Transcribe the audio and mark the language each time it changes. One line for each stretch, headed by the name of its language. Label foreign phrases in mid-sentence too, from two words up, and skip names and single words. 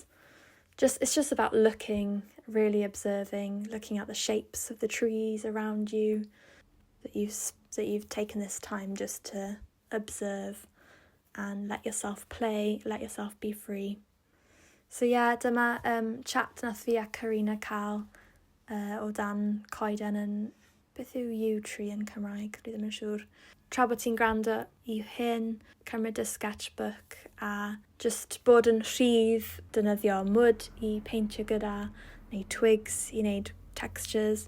English: It's just about looking, really observing, looking at the shapes of the trees around you, that you've taken this time just to observe and let yourself play, let yourself be free.
Welsh: So dyma chat nath fi a Karina cael o dan coeden yn... Beth yw
English: yew tree
Welsh: yn Cymraeg? Dwi ddim yn siŵr. Tra bod ti'n gwrando i hyn, cymryd y sketchbook a just bod yn rhydd, defnyddio mud i peintio gyda, neu twigs i wneud textures.